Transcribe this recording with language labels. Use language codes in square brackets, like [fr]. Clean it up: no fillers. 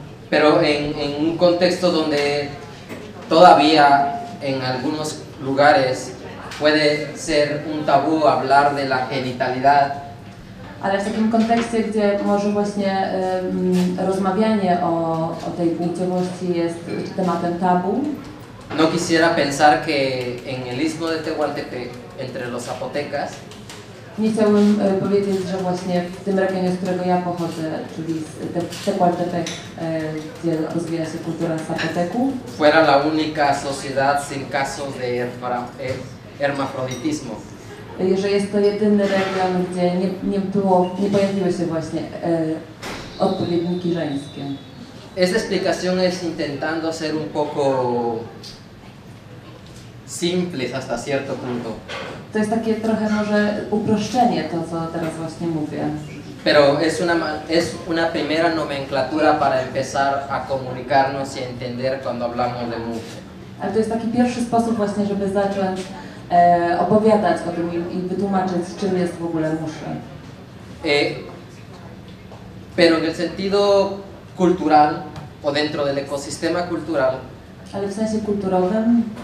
[es] Pero en un contexto donde todavía en algunos lugares puede ser un tabú hablar de la genitalidad. [pl] Ale w takim kontekście, gdzie może właśnie rozmawianie o tej płciowości jest tematem tabu. [es] No quisiera pensar que en el istmo de Tehuantepec, entre los zapotecas, [pl] nie chciałbym powiedzieć, że właśnie w tym regionie, z którego ja pochodzę, czyli z Tehuantepec, gdzie rozwija się kultura zapoteku, [es] fuera la única sociedad sin casos de hermafroditismo. [pl] że jest to jedyny region, gdzie nie pojawiły się właśnie odpowiedniki żeńskie. [es] Esta explicación es intentando ser un poco simples hasta cierto punto. [pl] To jest takie trochę może uproszczenie to, co teraz właśnie mówię. [es] Pero es una primera nomenclatura para empezar a comunicarnos y a entender cuando hablamos de mujer. [pl] Ale to jest taki pierwszy sposób właśnie, żeby zacząć opowiadać o tym i wytłumaczyć, czym jest w ogóle muszę. [es] Pero en el sentido cultural o dentro del ecosistema cultural, [pl] Ale w sensie kulturowym